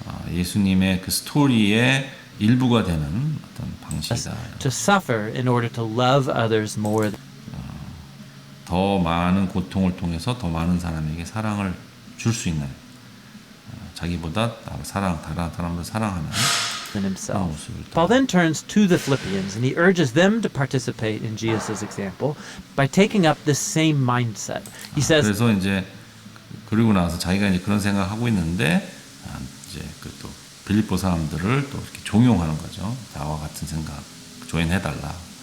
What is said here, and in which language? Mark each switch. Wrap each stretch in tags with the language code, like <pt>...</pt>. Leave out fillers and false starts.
<ko>예수님의 그 스토리의 일부가 되는 어떤 방식이다.</ko> <en>To suffer in order to love others more.</en> <ko>더 많은 고통을 통해서 더 많은 사람에게 사랑을 줄 수 있는 자기보다 다른 사람을 사랑하는</ko> <en>than himself.</en> <ko>모습을</ko> <en>Paul then turns to the Philippians and he urges them to participate in Jesus' example by taking up this same mindset. He says,</en> <ko>그래서 이제 그리고 나서 자기가 이제 그런 생각하고 있는데 이제 그 또 빌립보 사람들을 또 이렇게 종용하는 거죠. 나와 같은 생각 조인해달라.</ko>